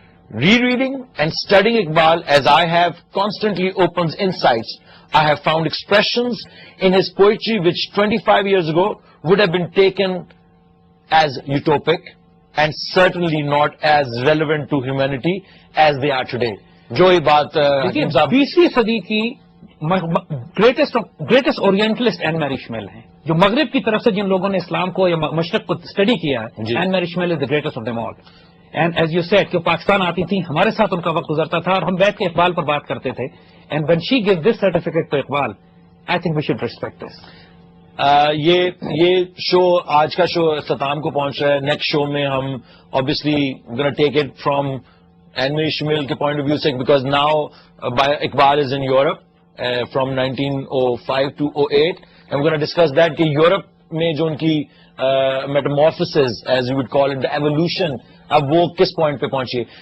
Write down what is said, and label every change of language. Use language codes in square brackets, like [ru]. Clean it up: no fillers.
[en] Rereading and studying Iqbal as I have constantly opens insights. I have found expressions in his poetry which 25 years ago would have been taken as utopic and certainly not as relevant to humanity as they are today. [ur] جو یہ بات 20ویں صدی کی greatest orientalist N میری شمیل ہیں, جو مغرب کی طرف سے جن لوگوں نے اسلام کو یا مشرق کو اسٹڈی کیا ہے. [en] Annemarie Schimmel is the greatest of them all. And as you said [ur] کہ پاکستان آتی تھی, ہمارے ساتھ ان کا وقت گزرتا تھا, اور ہم بیٹھ کے اقبال پر بات کرتے تھے. [en] And when she gave this certificate to Iqbal, I think we should respect this. [ur] یہ شو آج کا شو اختتام کو پہنچ رہا ہے. نیکسٹ شو میں ہم [en] obviously gonna take it from Anne-Marie Schimmel کے point of view سے, because now Iqbal is in Europe from 1905 to 08, and we're gonna discuss that [ur] کہ یورپ میں جو ان کی [en] metamorphosis, as you would call it, the evolution, [ur] اب وہ کس [en] point پہ پہنچی.